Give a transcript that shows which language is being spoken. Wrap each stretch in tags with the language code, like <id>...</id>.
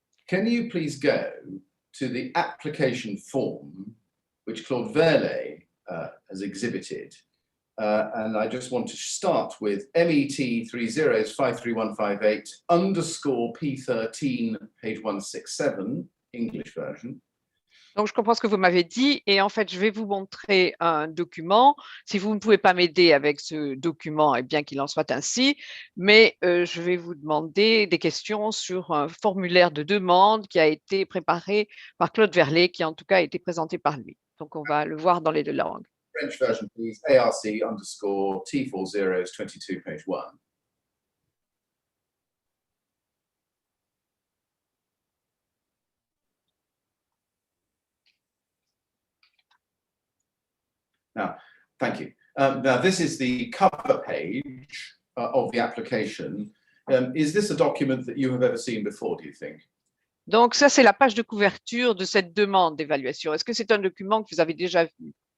<en>Can you please go to the application form which Claude Verlet has exhibited? And I just want to start with MET 30533158 underscore P13, page 167, English version.</en> <fr>Donc, je comprends ce que vous m'avez dit et en fait, je vais vous montrer un document. Si vous ne pouvez pas m'aider avec ce document, eh bien qu'il en soit ainsi, mais je vais vous demander des questions sur un formulaire de demande qui a été préparé par Claude Verlet, qui en tout cas a été présenté par lui. Donc, on va le voir dans les deux langues.</fr> <en>French version, please. ARC underscore T40 22, page 1. Now, thank you. Now, this is the cover page of the application. Is this a document that you have ever seen before, do you think?</en> <fr>Donc, ça, c'est la page de couverture de cette demande d'évaluation. Est-ce que c'est un document que vous avez déjà vu?</fr>